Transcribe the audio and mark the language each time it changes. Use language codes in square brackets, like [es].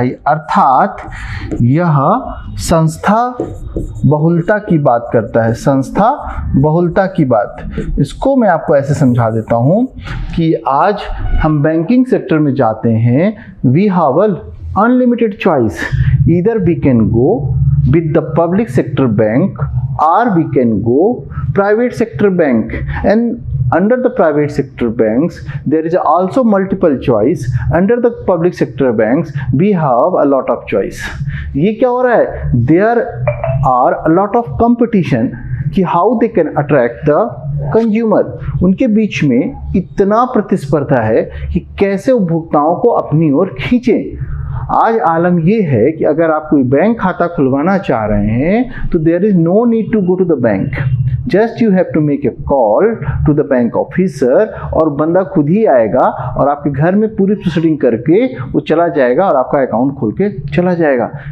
[hi] अर्थात यह संस्था बहुलता की बात करता है, संस्था बहुलता की बात। इसको मैं आपको ऐसे समझा देता हूँ कि आज हम बैंकिंग सेक्टर में जाते हैं, [en] We have unlimited choice, either we can go with the public sector bank or we can go private sector bank, and under the private sector banks there is also multiple choice, under the public sector banks we have a lot of choice। [hi] ये क्या हो रहा है? [en] There are a lot of competition कि how they can attract the consumer। [hi] उनके बीच में इतना प्रतिस्पर्धा है कि कैसे उपभोक्ताओं को अपनी ओर खींचें। आज आलम ये है कि अगर आप कोई बैंक खाता खुलवाना चाह रहे हैं तो [en] there is no need to go to the bank, just you have to make a call to the bank officer [hi] और बंदा खुद ही आएगा और आपके घर में पूरी प्रोसीडिंग करके वो चला जाएगा और आपका अकाउंट खोल के चला जाएगा।